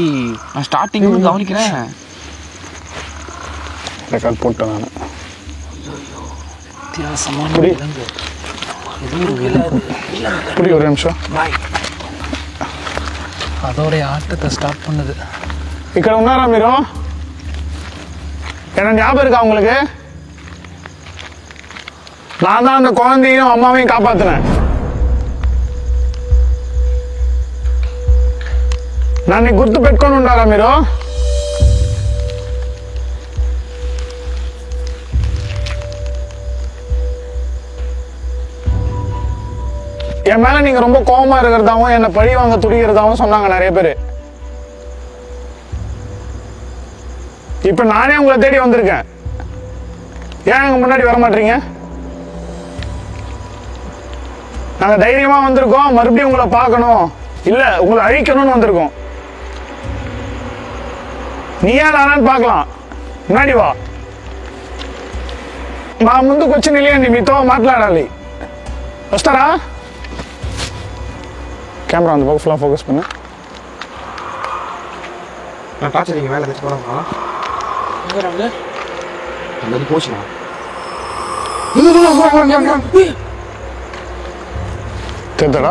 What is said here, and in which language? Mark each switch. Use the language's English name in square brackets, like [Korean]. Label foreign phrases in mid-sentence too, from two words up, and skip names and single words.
[Tamil] நான் ஸ்டார்டிங் கவனிக்கிறேன். ரெக்கார்ட் போட்டேன் நான். வித்தியாசமான புரிய ஒரு நிமிஷம். அதோடைய ஆட்டத்தை ஸ்டார்ட் பண்ணுது. [Telugu] ఇక్కడ ఉన్నారా మీరు? [Tamil] என்ன ஞாபகம் இருக்கா உங்களுக்கு? நான் தான் அந்த குழந்தையும் அம்மாவையும் காப்பாத்தினேன். [Telugu] నన్ను గుర్తు పెట్టుకొని ఉండారా మీరు? [Tamil] என் மேல நீங்க ரொம்ப கோபமா இருக்கிறதாவும் என்ன பழி வாங்க துடிக்கிறதாவும் சொன்னாங்க நிறைய பேரு. இப்ப நானே உங்களை தேடி வந்திருக்கேன். ஏன் எங்க முன்னாடி வர மாட்டீங்க? நாங்க தைரியமா வந்திருக்கோம், மறுபடியும் உங்களை பார்க்கணும், இல்ல உங்களை அழிக்கணும்னு வந்திருக்கோம். நீயா நானான்னு பார்க்கலாம். முன்னாடி வா. [Telugu] మా ముందుకు వచ్చి నిలియండి, మీతో మాట్లాడాలి. వస్తారా? [Tamil] கேமரா அந்த பக்கம் ஃபுல்லாக ஃபோக்கஸ் பண்ணு. நான் டார்ச் அடிங்க மேலே வச்சு போகலாமா? அந்த போச்சுண்ணா. தெரியுதா?